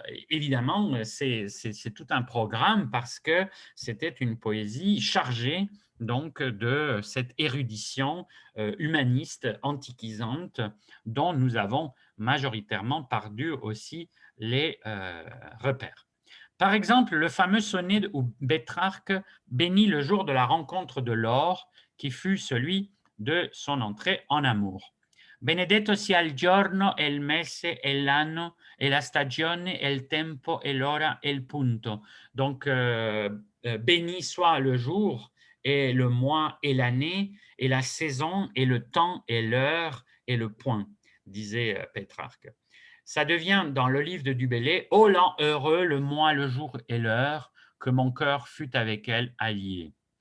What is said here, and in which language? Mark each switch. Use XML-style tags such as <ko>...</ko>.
<fr>Évidemment, c'est tout un programme parce que c'était une poésie chargée donc de cette érudition humaniste antiquisante dont nous avons majoritairement perdu aussi les repères. Par exemple, le fameux sonnet où Pétrarque bénit le jour de la rencontre de Laure, qui fut celui de son entrée en amour.</fr> <it>Benedetto sia il giorno e il mese e l'anno e la stagione e il tempo e l'ora e il punto.</it> <fr>Donc, béni soit le jour et le mois et l'année et la saison et le temps et l'heure et le point, disait Pétrarque. Ça devient dans le livre de Du Bellay, ô l'an heureux, le mois, le jour et l'heure, que mon cœur fut avec elle allié.</fr>